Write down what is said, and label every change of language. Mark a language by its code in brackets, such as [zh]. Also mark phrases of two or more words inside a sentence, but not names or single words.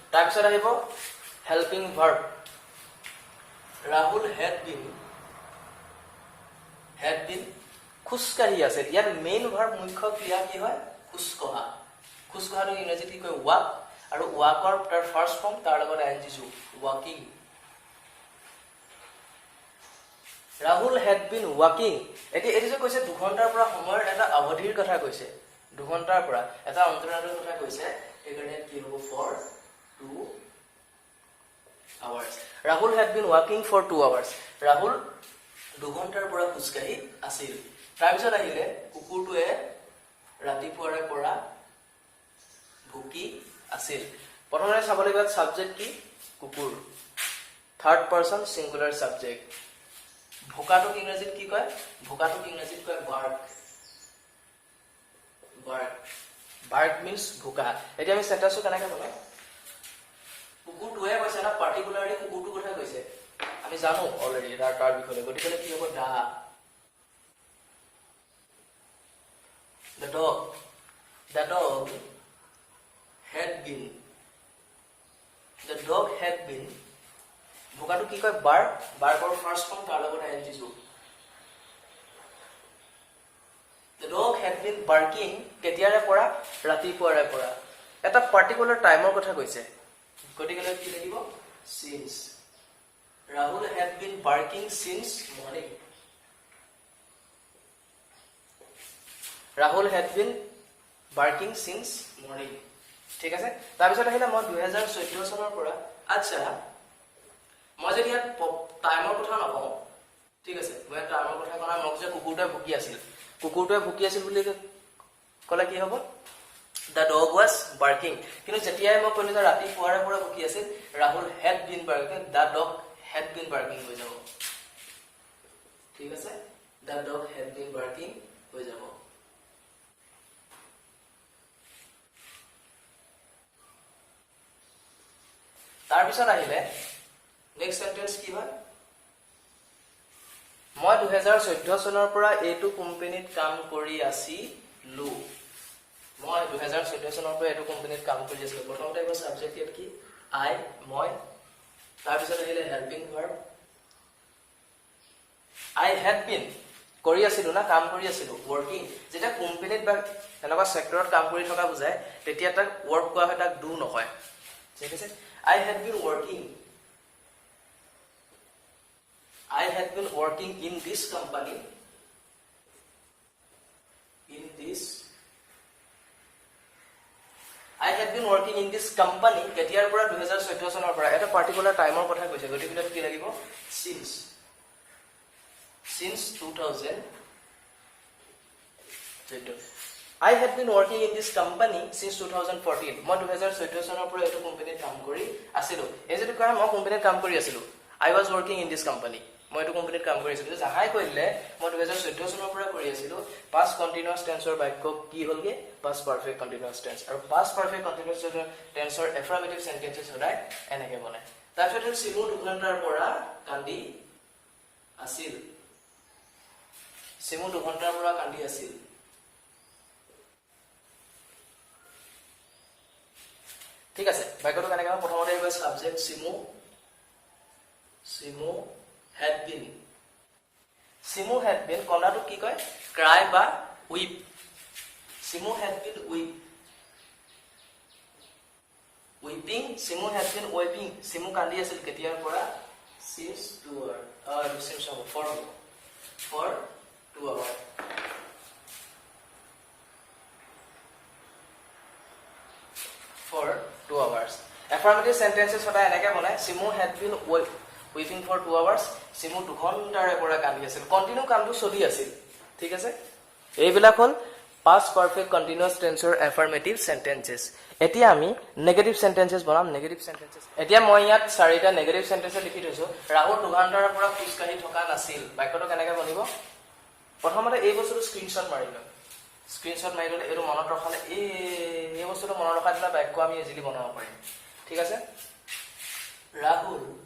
[as] তাৰপিছত আহিব [en] helping verb [as] ৰাহুল [en] had been [as] খোজকাঢ়ি আছে ইয়াত [en] main verb [as] মুখ্য ক্ৰিয়া কি হয় খোজকঢ়া খোজকঢ়াটো ইংৰাজীত কি কয় ৱাক আৰু ৱাকৰ তাৰ [en] first form [as] তাৰ লগত আইএনজি যোগ ৱাকিং ৰাহুল [en] had been walking [as] এতিয়া যে কৈছে 2 ঘণ্টাৰ পৰা সময়ৰ এটা অৱধিৰ কথা কৈছে 2 ঘণ্টাৰ পৰা এটা অন্তৰালৰ কথা কৈছে এইকাৰণে কি হ'ব [en] for 2 hours [as] ৰাহুল [en] had been walking for 2 hours [as] ৰাহুল 2 ঘণ্টাৰ পৰা খোজকাঢ়ি আছিল তাৰপিছত আহিলে কুকুৰটোৱে ৰাতিপুৱাৰে পৰা ভুকি আছিল প্ৰথমে চাব লাগিব সাবজেক্ট কি কুকুৰ [en] third person singular subject [as] ভোকাটোক ইংৰাজীত কি কয় ভোকাটোক ইংৰাজীত কয় বাৰ্ক [en] bark bark means [as] ভোকা এতিয়া আমি সেন্টেন্সটো কেনেকৈ বনাম কুকুৰটোৱে কৈছে না পাৰ্টিকুলাৰলি কুকুৰটোৰ কথা কৈছে আমি জানো অলৰেডি তাৰ বিষয়ে গতিকে কি হ'ব [en] the dog had been [as] ভোকাটো কি কয় বাৰ্কৰ [en] first form [as] তাৰ লগত আইএনজি যোগ [en] the dog had been barking [as] কেতিয়াৰে পৰা ৰাতিপুৱাৰে পৰা এটা পাৰ্টিকুলাৰ টাইমৰ কথা কৈছে গতিকে কি লাগিব [en] since Rahul had been barking since morning Rahul had been barking since morning [as] ঠিক আছে তাৰপিছত আহিলে মই 2014 চনৰ পৰা আচ্ছা মই যদি ইয়াত টাইমৰ কথা নকওঁ ঠিক আছে মই টাইমৰ কথা কোৱা মোক যে কুকুৰটোৱে ভুকি আছিল বুলি ক'লে কি হ'ব [en] the dog was barking [as] কিন্তু যেতিয়াই মই ক'লো যে ৰাতিপুৱাৰে পৰা ভুকি আছিল [en] Rahul had been barking the dog had been barking [as] হৈ যাব ঠিক আছে [en] the dog had been barking [as] হৈ যাব তাৰপিছত আহিলে [en] next sentence [as] কি হয় মই 2014 চনৰ পৰা এইটো কোম্পানীত কাম কৰি আছিলো মই 2014 চনৰ পৰা এইটো কোম্পানীত কাম কৰি আছিলো প্ৰথমতে গৈ সাবজেক্ট ইয়াত কি আই মই তাৰপিছত আহিলে [en] helping verb I had been [as] কৰি আছিলো না কাম কৰি আছিলো ওয়ার্কিং যেটা কোম্পানীত বা এনেকুৱা সেক্টৰত কাম কৰি থকা বুজায় তেতিয়া তাক ওয়ার্ক কোৱা হয় তাক ডু নহয় ঠিক আছে [en] I had been working in this company [as] কেতিয়াৰ পৰা 2014 চনৰ পৰা এটা পাৰ্টিকুলাৰ টাইমৰ কথা কৈছে গতিকে কি লাগিব [en] since 2014 I had been working in this company since 2014 [as] মই 2014 চনৰ পৰা এইটো কোম্পানীত কাম কৰি আছিলো এই যেটো কয় মই কোম্পানীত কাম কৰি আছিলো [en] I was working in this company [as] মই এইটো কোম্পানীত কাম কৰি আছিলো জাহাই কইলে মই 2014 চনৰ পৰা কৰি আছিলো [en] past continuous tense [as] ৰ বাক্য কি হলগে [en] past perfect continuous tense [as] আৰু [en] past perfect continuous tense [as] ৰ [en] affirmative sentences [as] সদায় এনেকে বনে তাৰপিছত সিমু 2 ঘণ্টাৰ পৰা কান্দি আছিল সিমু 2 ঘণ্টাৰ পৰা কান্দি আছিল ঠিক আছে বাক্যটো কেনেকৈ প্ৰথমতে আহিব সাবজেক্ট সিমু [en] had been [as] কনাটো কি কয় ক্ৰাই বা উইপ সিমু [en] had been weeping [as] সিমু [en] had been weeping [as] সিমু কান্দি আছিল কেতিয়াৰ পৰা [en] since 2 hours for 2 hours for 2 hours affirmative sentences [as] সদায় এনেকৈ বনায় সিমু [en] had been weeping for 2 hours [as] সিমু 2 ঘণ্টাৰে পৰা কান্দি আছিল কন্টিনিউ কামটো চলি আছিল ঠিক আছে এইবিলাক হল [en] past perfect continuous tense [as] ৰ [en] affirmative sentences [as] এতিয়া আমি [en] negative sentences [as] বনাম [en] negative sentences [as] এতিয়া মই ইয়াত চাৰিটা [en] negative sentence [as] লিখি থৈছো ৰাহুল 2 ঘণ্টাৰ পৰা খোজকাঢ়ি থকা নাছিল বাক্যটো কেনেকৈ বনিব প্ৰথমতে এই বস্তুটো স্ক্ৰিনশ্বট মাৰি লওঁ স্ক্ৰিনশ্বট মাৰি ললে এটো মনত ৰখালে এই বস্তুটো মনত ৰখা দিলে বাক্য আমি ইজিলি বনাব পাৰিম ঠিক আছে ৰাহুল